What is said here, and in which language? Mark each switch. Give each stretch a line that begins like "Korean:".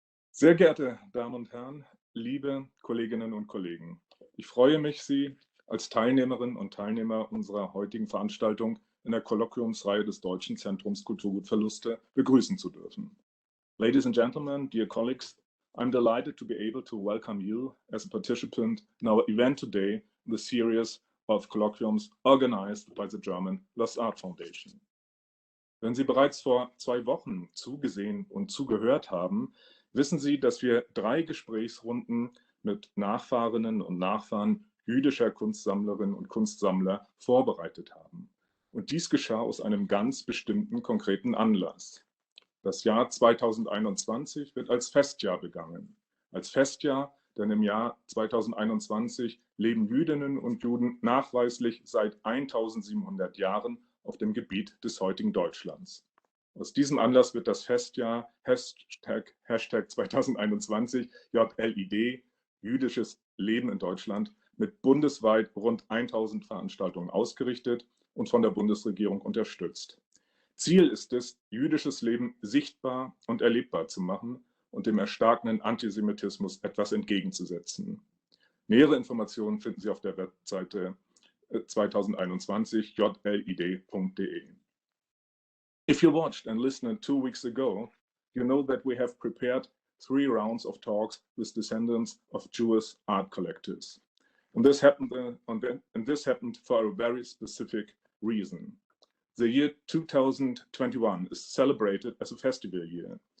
German: Sehr geehrte Damen und Herren, liebe Kolleginnen und Kollegen, ich freue mich, Sie als Teilnehmerinnen und Teilnehmer unserer heutigen Veranstaltung in der Kolloquiumsreihe des Deutschen Zentrums Kulturgutverluste begrüßen zu dürfen.
English: Ladies and gentlemen, dear colleagues, I'm delighted to be able to welcome you as a participant in our event today in the series of colloquiums organized by the German Lost Art Foundation.
German: Wenn Sie bereits vor 2 Wochen zugesehen und zugehört haben, wissen Sie, dass wir 3 Gesprächsrunden mit Nachfahrinnen und Nachfahren jüdischer Kunstsammlerinnen und Kunstsammler vorbereitet haben. Und dies geschah aus einem ganz bestimmten konkreten Anlass. Das Jahr 2021 wird als Festjahr begangen. Als Festjahr, denn im Jahr 2021 leben Jüdinnen und Juden nachweislich seit 1700 Jahren auf dem Gebiet des heutigen Deutschlands. Aus diesem Anlass wird das Festjahr Hashtag 2021 JLID, Jüdisches Leben in Deutschland, mit bundesweit rund 1000 Veranstaltungen ausgerichtet und von der Bundesregierung unterstützt. Ziel ist es, jüdisches Leben sichtbar und erlebbar zu machen und dem erstarkenden Antisemitismus etwas entgegenzusetzen. Nähere Informationen finden Sie auf der Webseite 2021 jlid.de.
English: If you watched and listened 2 weeks ago, you know that we have prepared 3 rounds of talks with descendants of Jewish art collectors. And this happened for a very specific reason. The year 2021 is celebrated as a festival year.